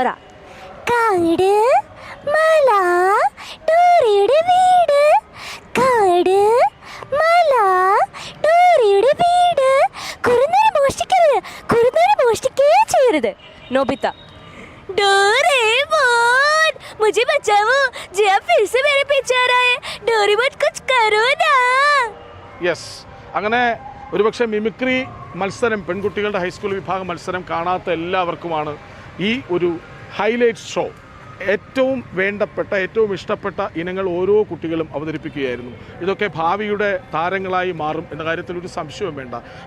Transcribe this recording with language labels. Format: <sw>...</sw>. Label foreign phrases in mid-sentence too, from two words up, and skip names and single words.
<ml>കാട് മല ഡോറിയുടെ വീട്. കാട് മല ഡോറിയുടെ വീട്. കുറുനരി മോഷ്ടിക്കരുത്, കുറുനരി മോഷ്ടിക്കുകയും ചെയ്യരുത്. നോബിത്ത.</ml> <hi>डोरेमोन मुझे बचाओ, जिया फिर से मेरे पीछे आ रहा है. डोरेमोन कुछ करो ना.</hi> <ml>യെസ്, അങ്ങനെ ഒരുപക്ഷെ മിമിക്രി മത്സരം, പെൺകുട്ടികളുടെ ഹൈസ്കൂൾ വിഭാഗം മത്സരം കാണാത്ത എല്ലാവർക്കുമാണ് ഈ ഒരു ഹൈലൈറ്റ് ഷോ. ഏറ്റവും വേണ്ടപ്പെട്ട, ഏറ്റവും ഇഷ്ടപ്പെട്ട ഇനങ്ങൾ ഓരോ കുട്ടികളും അവതരിപ്പിക്കുകയായിരുന്നു. ഇതൊക്കെ ഭാവിയുടെ താരങ്ങളായി മാറും എന്ന കാര്യത്തിൽ ഒരു സംശയവും വേണ്ട.</ml>